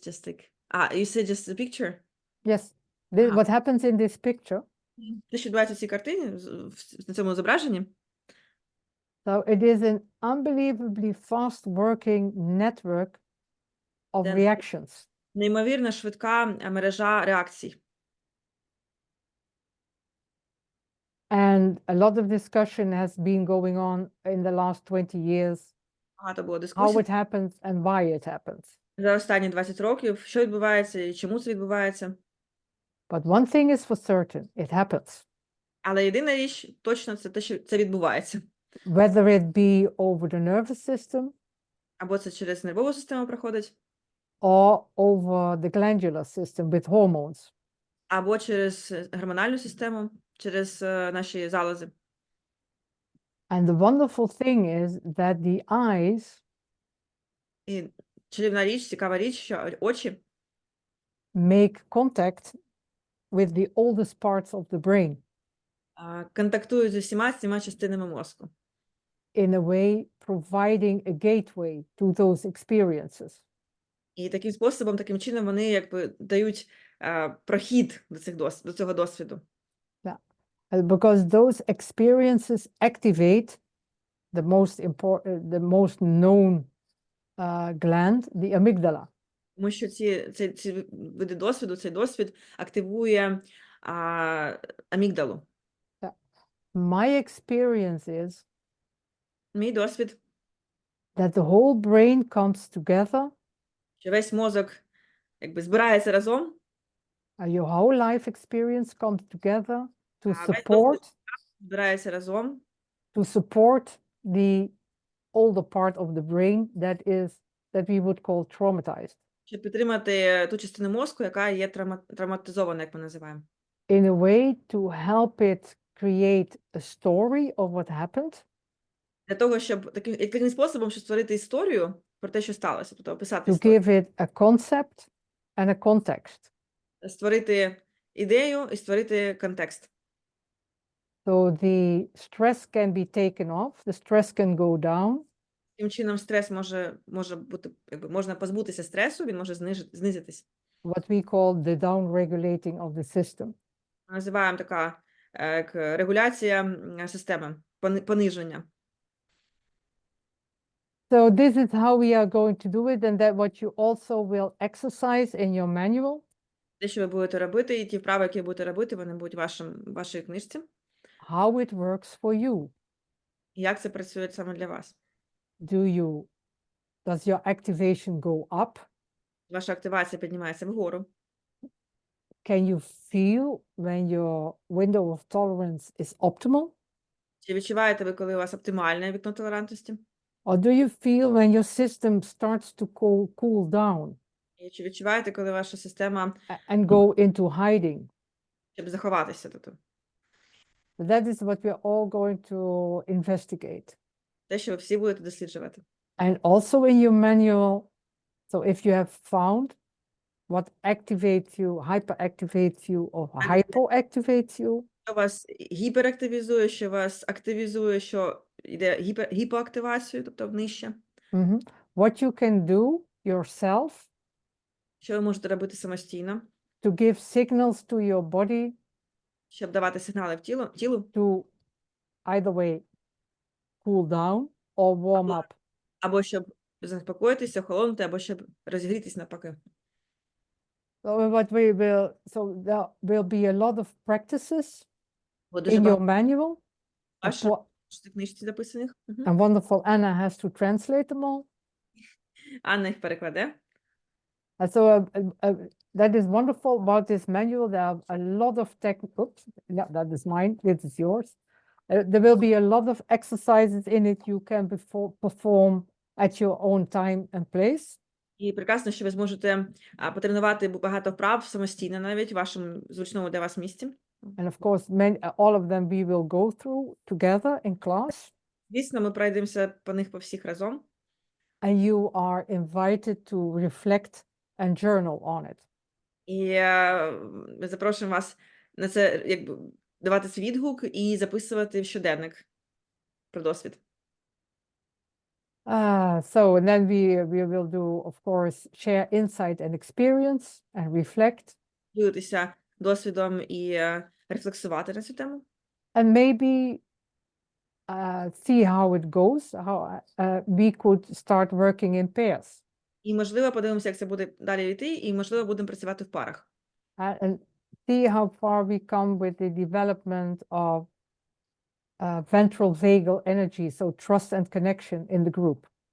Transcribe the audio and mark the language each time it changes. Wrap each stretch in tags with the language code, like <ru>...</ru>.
<en>Just like, you said just a picture? Yes, Aha. what happens in this picture.</en> <uk>Те, що відбувається в цій картині, на цьому зображенні,</uk> <en>So it is an unbelievably fast working network of Then- reactions.</en> <uk>неймовірно швидка мережа реакцій.</uk> <en>And a lot of discussion has been going on in the last 20 years,</en> <uk>Багато було</uk> <en>how</en> <uk>дискусій</uk> <en>it happens and why it happens.</en> <uk>за останні 20 років, що відбувається і чому це відбувається.</uk> <en>But one thing is for certain, it happens.</en> <uk>Але єдина річ точно це те, що це відбувається.</uk> <en>Whether it be over the nervous system</en> <uk>Або це через нервову систему проходить,</uk> <en>or over the glandular system with hormones.</en> <uk>або через гормональну систему, через наші залози.</uk> <en>And the wonderful thing is that the eyes</en> <uk>І чарівна річ, цікава річ, що очі</uk> <en>make contact with the oldest parts of the brain</en> <uk>контактують з усіма цими частинами мозку.</uk> <en>in a way providing a gateway to those experiences.</en> <uk>І таким способом, таким чином вони якби дають прохід до цього досвіду.</uk> <en>Because those experiences activate the most known gland, the amygdala.</en> <uk>Тому що ці види досвіду, цей досвід активує амігдалу.</uk> <en>My experience is</en> <uk>Мій досвід,</uk> <en>that the whole brain comes together,</en> <uk>що весь мозок якби збирається разом,</uk> <en>your whole life experience comes together to</en> <uk>весь</uk> <en>support</en> <uk>збирається разом,</uk> <en>the older part of the brain that we would call traumatized,</en> <uk>щоб підтримати ту частину мозку, яка є травматизована, як ми називаємо.</uk> <en>in a way to help it create a story of what happened,</en> <uk>Для того, щоб таким способом, щоб створити історію про те, що сталося, тобто описати</uk> <en>to</en> <uk>історію.</uk> <en>give it a concept and a context.</en> <uk>Створити ідею і створити контекст.</uk> <en>So the stress can be taken off, the stress can go down,</en> <uk>Таким чином стрес може бути, якби можна позбутися стресу, він може знизитись.</uk> <en>what we call the down-regulating of the system.</en> <uk>Називаємо така як регуляція системи, пониження.</uk> <en>So this is how we are going to do it, and that what you also will exercise in your manual.</en> <uk>Те, що ви будете робити, і ті вправи, які ви будете робити, вони будуть в вашій книжці.</uk> <en>How it works for you.</en> <uk>І як це працює саме для вас?</uk> <en>Does your activation go up?</en> <uk>Ваша активація піднімається вгору.</uk> <en>Can you feel when your window of tolerance is optimal?</en> <uk>Чи відчуваєте ви, коли у вас оптимальне вікно толерантності?</uk> <en>Or do you feel when your system starts to cool down</en> <uk>І чи відчуваєте, коли ваша система,</uk> <en>and go into hiding?</en> <uk>щоб заховатися тут?</uk> <en>That is what we're all going to investigate.</en> <uk>Те, що ви всі будете досліджувати.</uk> <en>And also in your manual, so if you have found what activates you, hyperactivates you, or hypoactivates you,</en> <uk>Що вас гіперактивізує, що вас активізує, що йде гіпоактивацію, тобто нижче.</uk> <en>what you can do yourself</en> <uk>Що ви можете робити самостійно,</uk> <en>to give signals to your body</en> <uk>щоб давати сигнали в тілу,</uk> <en>to either way cool down or warm up.</en> <uk>або щоб заспокоїтися, охолонути, або щоб розігрітись навпаки.</uk> <en>So there will be a lot of practices</en> <uk>Бо дуже</uk> <en>in your</en> <uk>багато</uk> <en>manual.</en> <uk>в книжці записаних.</uk> <en>And wonderful Anna has to translate them all.</en> <uk>Анна їх перекладе.</uk> <en>And so that is wonderful about this manual. There are a lot of oops, yeah, that is mine. This is yours. There will be a lot of exercises in it you can perform at your own time and place.</en> <uk>І прекрасно, що ви зможете потренувати багато вправ самостійно, навіть в вашому зручному для вас місці.</uk> <en>And of course, all of them we will go through together in class.</en> <uk>Звісно, ми пройдемося по них по всіх разом.</uk> <en>And you are invited to reflect and journal on it.</en> <uk>І ми запрошуємо вас на це, якби давати свій відгук і записувати в щоденник про досвід.</uk> <en>So and then we will do, of course, share insight and experience and reflect.</en> <uk>Ділитися досвідом і рефлексувати на цю тему.</uk> <en>And maybe see how it goes, how we could start working in pairs.</en> <uk>І, можливо, подивимося, як це буде далі йти, і, можливо, будемо працювати в парах.</uk> <en>And see how far we come with the development of ventral vagal energy, so trust and connection in the group.</en>